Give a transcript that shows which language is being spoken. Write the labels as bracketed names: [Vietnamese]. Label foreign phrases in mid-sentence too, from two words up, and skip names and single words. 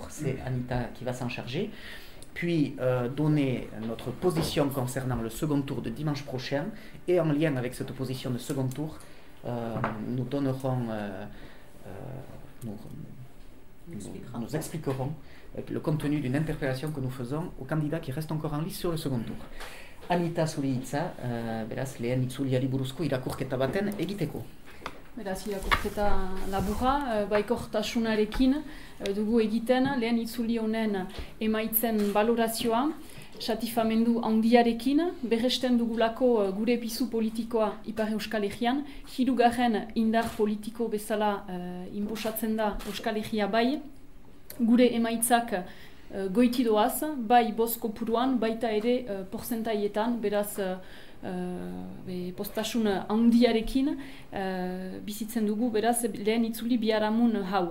[French] C'est Anita qui va s'en charger. Puis donner notre position concernant le second tour de dimanche prochain. Et en lien avec cette position de second tour, nous expliquerons le contenu d'une interpellation que nous faisons aux candidats qui restent encore en lice sur le second tour. [Basque] Anita zure hitza, beraz lehen itzuliari buruzko irakurketa baten egiteko. Beraz, irakurketa laburra, baikortasunarekin dugu egiten, lehen itzuli honen emaitzen balorazioa, satisfamendu handiarekin, berresten dugulako gure pizu politikoa Ipar Euskal Herrian, hirugarren indar politiko bezala inposatzen da Euskal Herria Bai, gure emaitzak goiti doaz, bai boz kopuruan, baita ere porzentaietan, beraz postasun handiarekin bizitzen dugu, beraz lehen itzuli biharamun hau.